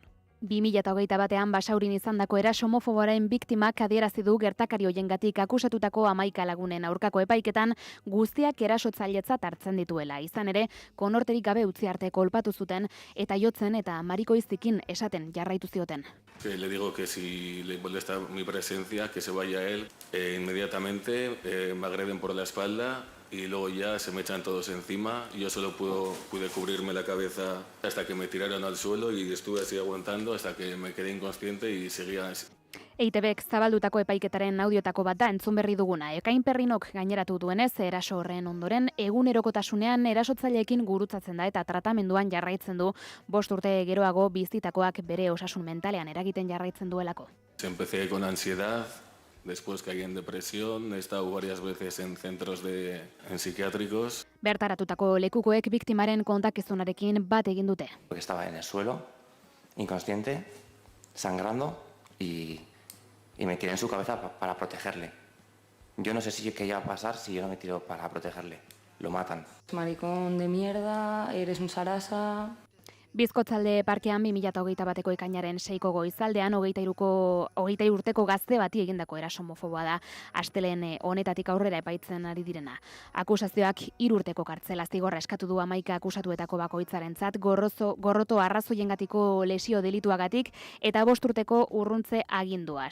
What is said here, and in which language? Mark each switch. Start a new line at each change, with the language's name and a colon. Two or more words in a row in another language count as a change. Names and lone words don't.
Basque: 2021 Basaurin izandako eraso homofoboaren biktimak adierazi du gertakari hoiengatik akusatutako 11 lagunen aurkako epaiketan guztiak erasotzailetzat hartzen dituela. Izan ere, konorterik gabe utzi arte kolpatu zuten eta jotzen eta marikoiztikin esaten jarraitu zioten.
Spanish: Le digo que si le molesta mi presencia, que se vaya él. Inmediatamente me agreden por la espalda y luego ya se me echan todos encima. Yo solo pude cubrirme la cabeza hasta que me tiraron al suelo y estuve así aguantando hasta que me quedé inconsciente y seguía así.
Basque: EITBek zabaldutako epaiketaren audiotako bat da entzun berri duguna. Ekain Perrinok gaineratu duenez, eraso horren ondoren, egunerokotasunean erasotzaileekin gurutzatzen da eta tratamenduan jarraitzen du 5 urte geroago bizitakoak bere osasun mentalean eragiten jarraitzen duelako.
Spanish: Empecé con ansiedad, después caí en depresión, he estado varias veces en centros en psiquiátricos.
Basque: Bertaratutako lekukoek biktimaren kontakizunarekin bat egin dute.
Spanish: Estaba en el suelo, inconsciente, sangrando y me tiré en su cabeza para protegerle. Yo no sé qué iba a pasar si yo no me tiro para protegerle. Lo matan. Maricón de mierda, eres un sarasa...
Basque: Bizkotzalde parkean 2021ko ekainaren 6ko goizaldean 23 urteko gazte bati egindako eraso homofoboa da astelehen honetatik aurrera epaitzen ari direna. Akusazioak 3 urteko kartzela zigorra eskatu du 11 akusatuetako bakoitzarentzat gorroto arrazoiengatiko lesio delituagatik eta 5 urteko urruntze agindua.